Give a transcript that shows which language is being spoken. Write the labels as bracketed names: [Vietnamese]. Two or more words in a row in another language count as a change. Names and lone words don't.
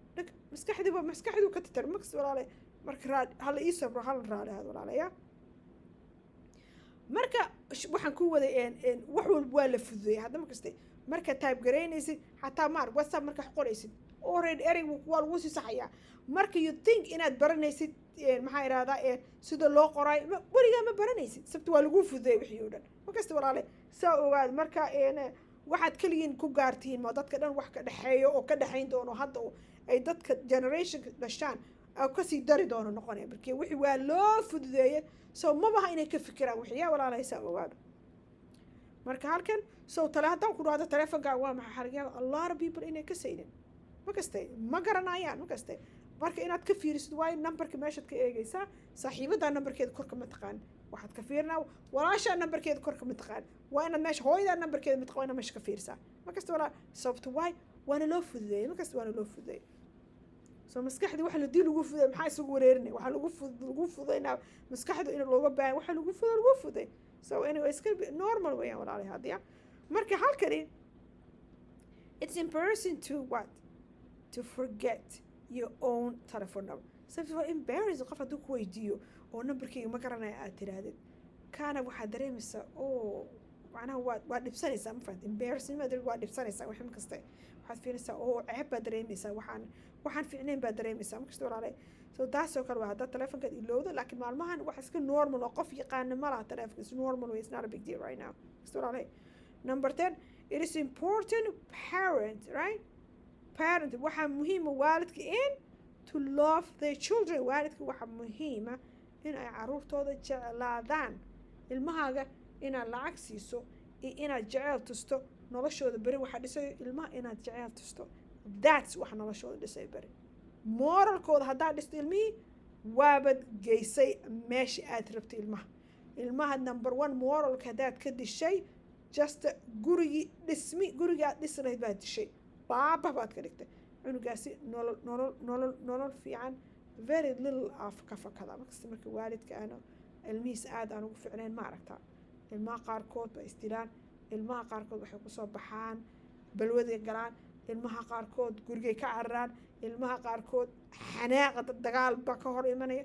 [Somali] maskaxdu ka tirtir max walaalay marka hal ii sabro hal raali walaalaya marka waxaan ku waday wax walba waa la fududeeyay hadda markasta marka type garaynaysid xataa WhatsApp marka qoraysid already ereygu waa lagu sii saxayaa marka [English] you think [Somali] inaad baranaysid maxaa iraahdaa sida loo qoray wariga ma baranaysid sababta waa lagu fududeeyay wixii oo dhan markasta walaalay saa ogaad marka waxaad kaligiin ku gaartiin ma dadka dhan wax ka dhaxeeyo oo ka dhaxayn doono hadda ay dadka generation dhashaan ka sii dari doono noqonaya markii wixii waa loo fududeeyay soo ma baha inay ka fikiraan wixii yaa walaalay saa ogaad marka halkan soo talaadaan ku dhaada telefoonka waa maxay xariga [English] a lot of people [Somali] inay ka saynin markasta ma garanayaan markasta marka inaad ka fiirisid waa numberka meeshaad ka eegaysaa saaxiibada numberkeeda korka ma taqaan waxaad ka fiirnaa walaasha numberkeeda korka ma taqaan waa inaad meesha hooyada numberkeeda ma taqaan meesha ka fiirsaa markasta walaa sababtu waana loo fududeeyay markasta waana loo fududeeyay soo maskaxdu waxa la dii lagu fududeeyay maxaa isugu wareerinay waxa lagu fududeynaa maskaxdu in looga baahan waxa lagu fududeeyay [English] so anyway it's going to be normal [Somali] way walaalay hadiya marka halkani [English] it's embarrassing to what to forget your own telephone number [Somali] sababtoo embarrassing qof hadduu ku weydiiyo oo numberkayga ma garanaya aad tirahdid kaana waxaad dareemaysaa oo macnaha waa dhibsanaysaa ma fahamtay embarrassing waa dhibsanaysaa wax kasta waxaad fiirinaysaa oo ceeb baad dareemaysaa waxaan fiicnayn baad dareemaysaa markasta walaalay so taasoo kale waa haddaad telefoonkaad ilowdo laakiin maalmahan wax iska normal oo qof yaqaana ma laha telefoonka [English] is normal [Somali] way [English] it's not a big deal right now [Somali] markasta walaalay [English] Number 10, it is important parent, right? Parent [Somali] waxaa muhiima waalidka in [English] to love their children. [Somali] waalidka waxaa muhiima in ay caruurtooda jeclaadaan. ilmahaaga inaad lacag siiso iyo inaad jecel tusto noloshooda beri waxaa dhisay ilmaha inaad jecel tusto. That's waxa noloshooda dhisay beri. moralkooda haddaad dhisto ilmihii waabad geysay meesha aad rabtay ilmaha number 1 moralka haddaad ka dishay just gurigii aad dhisi lahayd baad dishay. baaba baad ka dhigtay cunugaasi nolol fiican [English] very little [Somali] af ka fakada. marka waalidka aanu ilmihiis aad aan ugu ficnayn ma aragtaa. ilmaha qaarkood ba isdilaan, ilmaha qaarkood waxay kusoo baxaan balwaday galaan, ilmaha qaarkood gurigay ka cararaan, ilmaha qaarkood xanaaqa dagaal ba ka hor imanaya.